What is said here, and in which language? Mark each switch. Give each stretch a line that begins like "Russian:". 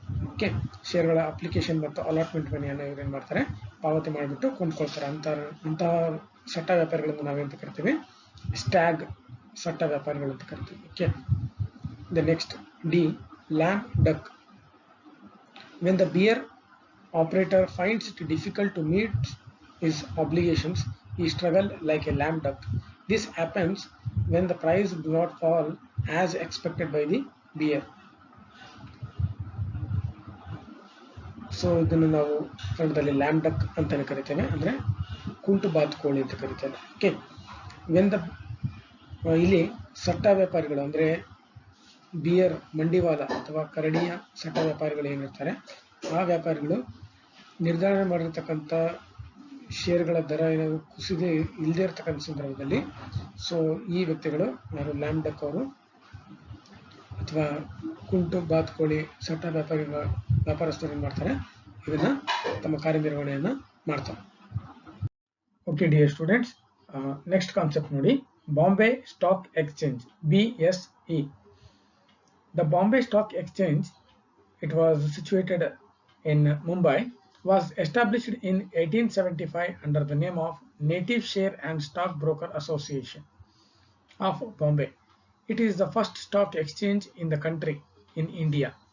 Kannada: Okay, ಷೇರುಗಳ application ಮತ್ತು allotment ಮನಿಯನ್ನು ಇವ್ರು ಏನ್ ಮಾಡ್ತಾರೆ, ಪಾವತಿ ಮಾಡಿಬಿಟ್ಟು ಕೊಂಡ್ಕೊಳ್ತಾರೆ. ಅಂತಹ ಸಟ್ಟ ವ್ಯಾಪಾರಿಗಳನ್ನು ನಾವೇಂತ ಕರಿತೀವಿ, ಸ್ಟ್ಯಾಗ್ ಸಟ್ಟ ವ್ಯಾಪಾರಿಗಳು ಅಂತ ಕರಿತೀವಿ.
English: Okay, the next D, lame duck. When the beer operator finds it difficult to meet his obligations, he struggles like a lame duck. This happens when the price do not fall as expected by the beer.
Kannada: So ಇದನ್ನು ನಾವು ಕನ್ನಡದಲ್ಲಿ Lam duck ಅಂತಾನೆ ಕರಿತೇವೆ, ಅಂದ್ರೆ ಕುಂಟು ಬಾತುಕೋಳಿ ಅಂತ ಕರಿತೇವೆ. ಓಕೆ, ವೆನ್ ದ ಇಲ್ಲಿ ಸಟ್ಟ ವ್ಯಾಪಾರಿಗಳು ಅಂದ್ರೆ ಬಿಯರ್ ಮಂಡಿವಾಲ ಅಥವಾ ಕರಡಿಯ ಸಟ್ಟ ವ್ಯಾಪಾರಿಗಳು ಏನಿರ್ತಾರೆ, ಆ ವ್ಯಾಪಾರಿಗಳು ನಿರ್ಧಾರಣೆ ಮಾಡಿರ್ತಕ್ಕಂಥ ಷೇರುಗಳ ದರ ಏನಾದ್ರು ಕುಸಿದೇ ಇಲ್ಲದೇ ಇರ್ತಕ್ಕಂಥ ಸಂದರ್ಭದಲ್ಲಿ ಸೊ ಈ ವ್ಯಕ್ತಿಗಳು ಯಾರು ಲ್ಯಾಮ್ ಡಕ್ ಅವರು ಅಥವಾ ಕುಂಟು ಬಾತುಕೋಳಿ ಸಟ್ಟ ವ್ಯಾಪಾರಸ್ಥರು ಏನ್ ಮಾಡ್ತಾರೆ, ಇದನ್ನ ತಮ್ಮ ಕಾರ್ಯನಿರ್ವಹಣೆಯನ್ನ ಮಾಡ್ತಾರೆ.
English: Okay dear students, next concept ನೋಡಿ, Bombay stock exchange, BSE. The Bombay Stock Exchange, it was situated in Mumbai, was established in 1875 under the name of Native Share and Stock Broker Association of Bombay. It is the first stock exchange in the country in India.